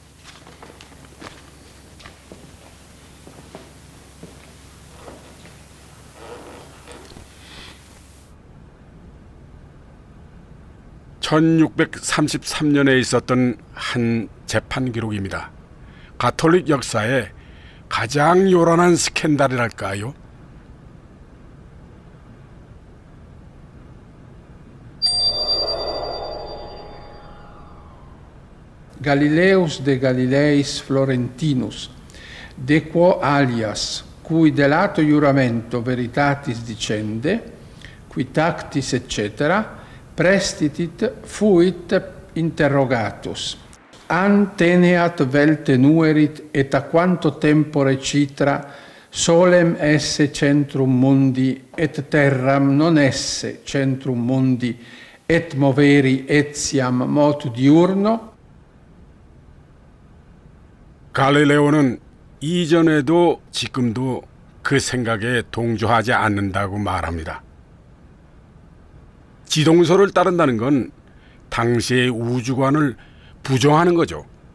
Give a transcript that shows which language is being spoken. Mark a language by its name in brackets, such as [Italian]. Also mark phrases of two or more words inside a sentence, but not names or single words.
[Korean] (1633년에) 있었던 한 재판 기록입니다. 가톨릭 역사에 가장 요란한 스캔들이랄까요? [Latin] Galileus de Galileis Florentinus, de quo alias, cui delato iuramento veritatis dicende, qui tactis etc., prestitit fuit interrogatus. An teneat vel tenuerit et a quanto tempore citra solem esse centrum mundi et terram non esse centrum mundi et moveri etiam motu diurno. [Korean] 갈릴레오는 이전에도 지금도 그 생각에 동조하지 않는다고 말합니다. 지동서를 따른다는 건 당시의 우주관을 부정하는 거죠.